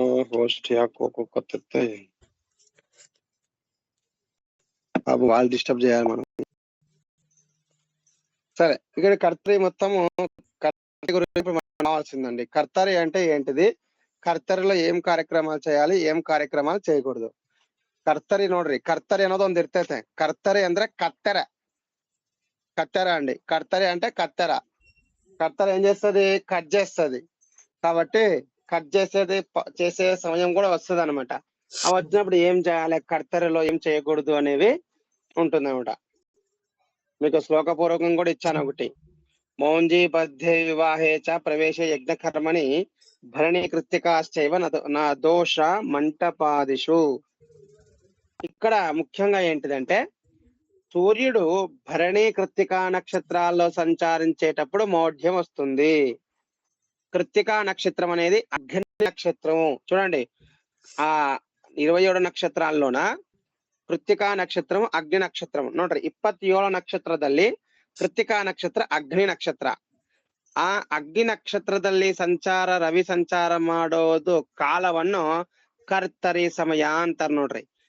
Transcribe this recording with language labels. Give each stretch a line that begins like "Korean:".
Telugu: Host కొత్త బాబు, వాళ్ళు disturb చేయాలి మనం. సరే, ఇక్కడ కర్తరి మొత్తము కావాల్సిందండి. కర్తరి అంటే ఏంటిది, కర్తరిలో ఏం కార్యక్రమాలు చేయాలి, ఏం కార్యక్రమాలు చేయకూడదు.
Kannada: ಕರ್ತರಿ ನೋಡ್ರಿ, ಕರ್ತರಿ ಅನ್ನೋದು ಒಂದ್ ಇರ್ತೈತೆ. ಕರ್ತರಿ ಅಂದ್ರೆ ಕತ್ತೆರ,
Telugu: కత్తెర అండి. కర్తరి అంటే కత్తెర. కత్తెర ఏం చేస్తుంది, కట్ చేస్తుంది. కాబట్టి కట్ చేసే సమయం కూడా వస్తుంది అనమాట. అవి వచ్చినప్పుడు ఏం చేయాలి, కర్తరిలో ఏం చేయకూడదు అనేవి ఉంటుంది అనమాట. మీకు శ్లోకపూర్వకం కూడా ఇచ్చాను ఒకటి.
Sanskrit: మౌంజీ బద్ధే వివాహే చ ప్రవేశ యజ్ఞ కర్మని భరణి కృత్తికాశ్చైవ నా దోష మంటపాదిషు.
Telugu: ఇక్కడ ముఖ్యంగా ఏంటిదంటే, సూర్యుడు భరణి కృత్తికా నక్షత్రాల్లో సంచారించేటప్పుడు మౌఢ్యం వస్తుంది. కృత్తికా నక్షత్రం అనేది అగ్ని నక్షత్రం. చూడండి, ఆ 27 ನಕ್ಷತ್ರಾಲ್లోನ ಕೃತ್ತಿಕಾ ನಕ್ಷತ್ರಂ ಅಗ್ನಿ ನಕ್ಷತ್ರಂ ನೋಡ್ರಿ.
Kannada: 27 ನಕ್ಷತ್ರದಲ್ಲಿ ಕೃತ್ತಿಕಾ ನಕ್ಷತ್ರ ಅಗ್ನಿ ನಕ್ಷತ್ರ. ಆ ಅಗ್ನಿ ನಕ್ಷತ್ರದಲ್ಲಿ ರವಿ ಸಂಚಾರ ಮಾಡೋದು ಕಾಲವನ್ನು ಕರ್ತರಿ ಸಮಯ ಅಂತಾರ ನೋಡ್ರಿ.